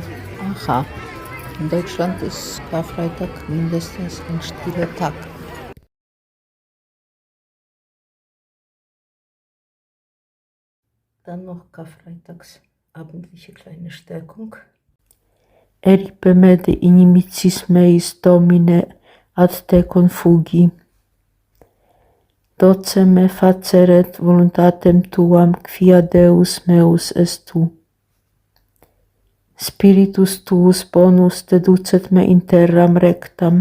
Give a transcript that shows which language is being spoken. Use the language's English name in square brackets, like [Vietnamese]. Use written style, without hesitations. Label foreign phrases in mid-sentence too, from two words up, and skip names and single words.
[German] Aha. In Deutschland ist Karfreitag mindestens ein stiller Tag. Dann noch Karfreitags abendliche kleine Stärkung. [Latin] Eripe me de inimicis meis Domine ad te confugi. Doce me faceret voluntatem tuam quia Deus meus est tu. Spiritus tuus bonus deducet me in terram rectam.